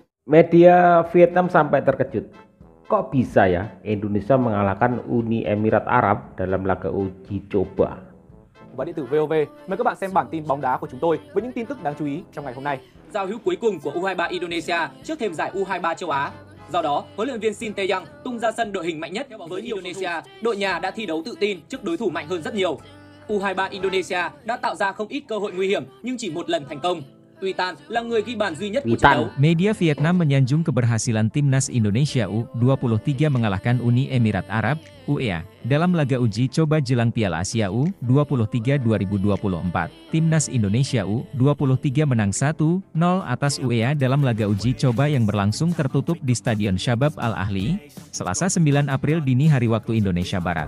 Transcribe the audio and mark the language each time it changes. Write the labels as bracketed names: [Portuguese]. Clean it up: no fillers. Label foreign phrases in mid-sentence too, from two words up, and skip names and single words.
[Indonesian] Media Vietnam sampai terkejut. Kok bisa ya Indonesia mengalahkan Uni Emirat Arab dalam laga uji coba? [Vietnamese] Và điện tử VOV mời các bạn xem bản tin bóng đá của chúng tôi với những tin tức đáng chú ý trong ngày hôm nay. Giao hữu cuối cùng của U23 Indonesia trước thềm giải U23 châu Á. Do đó, huấn luyện viên Shin Tae-yong tung ra sân đội hình mạnh nhất với Indonesia. Đội nhà đã thi đấu tự tin trước đối thủ mạnh hơn rất nhiều. U23 Indonesia đã tạo ra không ít cơ hội nguy hiểm nhưng chỉ một lần thành công. Witan là người ghi bàn duy nhất của trận đấu. [Indonesian] Media Vietnam menyanjung keberhasilan timnas Indonesia U23 mengalahkan Uni Emirat Arab (UEA) dalam laga uji coba jelang Piala Asia U23 2024. Timnas Indonesia U23 menang 1-0 atas UEA dalam laga uji coba yang berlangsung tertutup di Stadion Shabab Al Ahli, Selasa 9 April dini hari waktu Indonesia Barat.